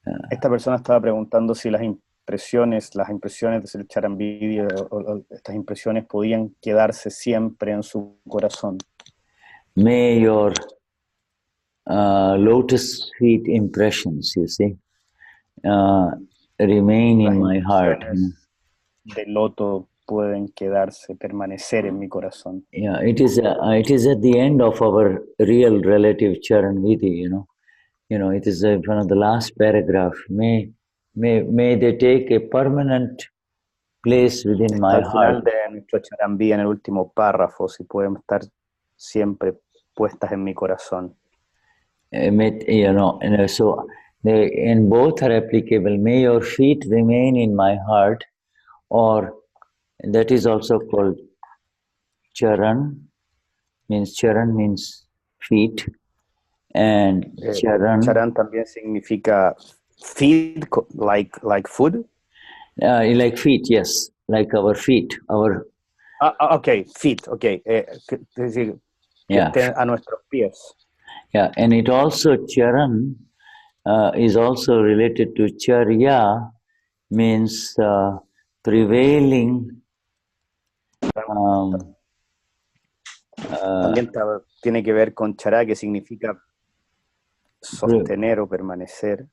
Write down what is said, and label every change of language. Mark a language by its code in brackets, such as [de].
[es] Esta persona estaba preguntando si las impresiones del Charan Vidhi o estas impresiones podían quedarse siempre en su corazón. [en] May your lotus feet impressions, you see, remain in my heart. [es] De loto pueden quedarse, permanecer en mi corazón. [en] Yeah, it is at the end of our real relative Charan Vidhi, you know. You know, it is one of the last paragraph. May they take a permanent place within my [es] Al final [en] heart. [es] de nuestro Charan Vidhi, en el último párrafo, si pueden estar siempre puestas en mi corazón. [en] You know, and so and both are applicable. May your feet remain in my heart, or that is also called Charan means feet, and [es] Charan también significa feed, [en] like food. Like feet, yes, like our feet, our. Okay, feet, okay. [es] Es decir, [en] yeah, [es] a nuestros pies. [en] Yeah, and it also Charan is also related to Charya, means prevailing. [es] También tiene que ver con Chara, que significa sostener o permanecer.